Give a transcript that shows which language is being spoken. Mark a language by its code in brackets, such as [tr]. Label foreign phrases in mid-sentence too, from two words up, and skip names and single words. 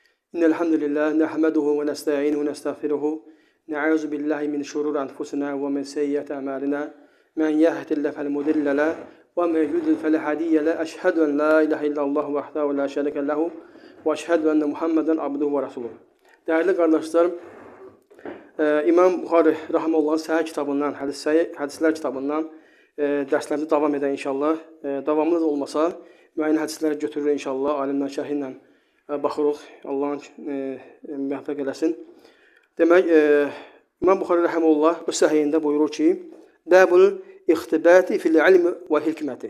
[ar] إن الحمد لله نحمده ونستعينه ونستغفره نعوذ بالله من شرور أنفسنا ومن سيئات أعمالنا من يهد الله فلا مضل له ومن يضلل فلا هادي له أشهد أن لا إله إلا الله وحده لا şerike له وأشهد أن محمدا عبده ورسوله. [tr] Değerli kardeşlerim, [az] İmam Buxari Rahimehullah'ın Səhih kitabından, hədislər kitabından dərslərimiz davam edən inşallah. Davamlı da olmasa müəyyən hədisləri götürür inşallah, alimlər şərhi ilə baxırıq. Allah'ın müvəffəq eləsin. Demək, İmam Buxari Rahimehullah bu səhiyində buyurur ki, [ar] باب الاغتباط في العلم والحكمة.